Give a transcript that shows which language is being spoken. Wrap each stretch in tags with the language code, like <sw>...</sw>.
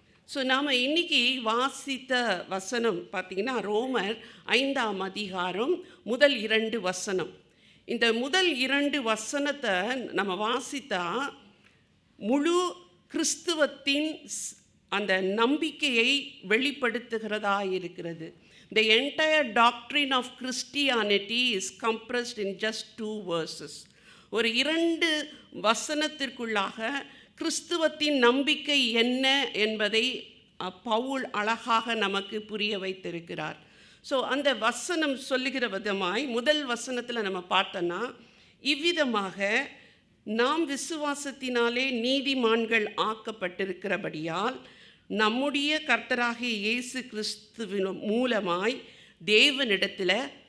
<ta>So நாம் இன்றைக்கி வாசித்த வசனம் பார்த்திங்கன்னா ரோமர் 5ஆம் அதிகாரம் முதல் 2 வசனம். இந்த முதல் 2 வசனத்தை நம்ம வாசித்தா முழு கிறிஸ்துவத்தின் அந்த நம்பிக்கையை வெளிப்படுத்துகிறதா இருக்கிறது.</ta> <en>The entire doctrine of Christianity is compressed in just 2 verses.</en> <ta>ஒரு 2 வசனத்திற்குள்ளாக கிறிஸ்துவத்தின் நம்பிக்கை என்ன என்பதை பவுல் அழகாக நமக்கு புரிய வைத்திருக்கிறார். ஸோ அந்த வசனம் சொல்லுகிற விதமாய் முதல் வசனத்தில் நம்ம பார்த்தோன்னா, இவ்விதமாக நாம் விசுவாசத்தினாலே நீதிமான்கள் ஆக்கப்பட்டிருக்கிறபடியால் நம்முடைய கர்த்தராகிய இயேசு கிறிஸ்துவின் மூலமாய் தேவனிடத்தில்</ta>